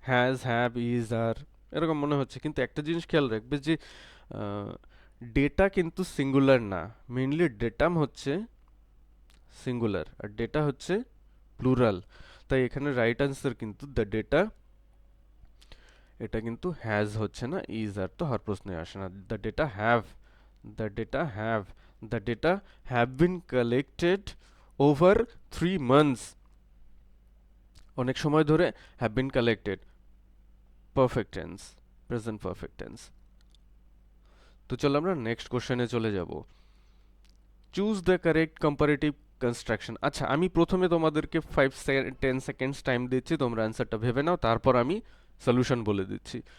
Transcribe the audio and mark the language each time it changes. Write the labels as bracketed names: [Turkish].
[Bangla] Has, have, is, আর এরকম মনে হচ্ছে, কিন্তু একটা জিনিস খেয়াল রাখবে যে ডেটা কিন্তু সিঙ্গুলার না। মেইনলি ডেটাম হচ্ছে সিঙ্গুলার আর ডেটা হচ্ছে প্লুরাল। তাই এখানে রাইট অ্যান্সার কিন্তু দ্য ডেটা, এটা কিন্তু হ্যাজ হচ্ছে না, ইজ আর তো হর প্রশ্নে আসে না। [English] The data have The data have. The data have been collected over 3 months. [Bangla] অনেক সময় ধরে [English] have been collected. Perfect tense. Present perfect tense. [Bangla] তো চলো আমরা নেক্সট কোশ্চেনে চলে যাব। [English] Choose the correct comparative construction. [Bangla] আচ্ছা, আমি প্রথমে তোমাদেরকে 5-10 সেকেন্ডস টাইম দিচ্ছি, তোমরা অ্যান্সারটা ভেবে নাও, তারপর আমি সলিউশন বলে দিচ্ছি।